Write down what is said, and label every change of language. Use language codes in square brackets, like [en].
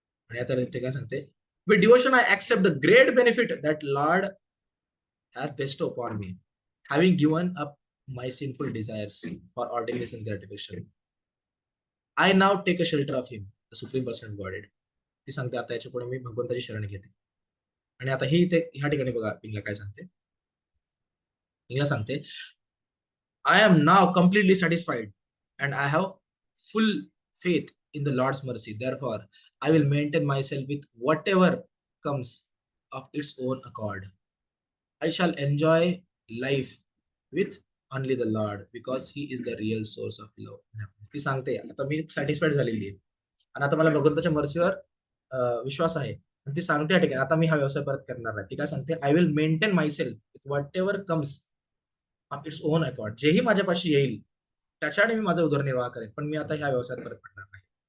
[mr] आणि आता ते काय सांगते, [en] With devotion I accept the great benefit that Lord has best upon me, having given up my sinful desires for ordinary sense gratification. I now take a shelter of him, the supreme person godhead. [mr] ती सांगते आता याच्या पुढे मी भगवंताची शरण घेते. आणि आता ही ते ह्या ठिकाणी बघा पिंगला काय सांगते. पिंगला सांगते, [en] I am now completely satisfied and I have full faith in the Lord's mercy. Therefore, I will maintain myself with whatever comes of its own accord. I shall enjoy life with only the Lord because He is the real source of love. [mr] ती सांगते आता मी satisfied झालेली आहे आणि आता मला भगवंताच्या मर्सीवर विश्वास आहे. आणि ती सांगते या ठिकाणी आता मी हा व्यवसाय परत करणार नाही. ती काय सांगते, [en] I will maintain myself with whatever comes of its own accord. [mr] जेही माझ्यापाशी येईल त्याच्याने मी माझा उदरनिर्वाह करेन, पण मी आता ह्या व्यवसायात परत पडणार नाही.